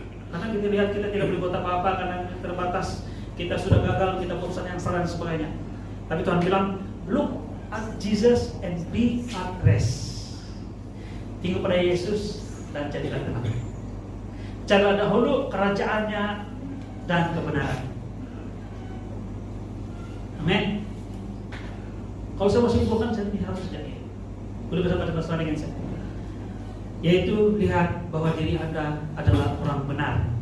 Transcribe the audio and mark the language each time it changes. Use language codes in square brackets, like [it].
[id] Karena kita lihat kita tidak boleh buat apa-apa karena terbatas, kita sudah gagal, kita urusan yang salah dan sebagainya. Tapi Tuhan bilang, [en] look at Jesus and be at rest. [id] Tengok pada Yesus dan jadilah tenang. Carilah dahulu kerajaannya dan kebenaran. Amin. Kalau saya mau simpulkan, saya ini harus jadi. Boleh bersama dengan saya. Yaitu lihat bahwa diri Anda adalah orang benar.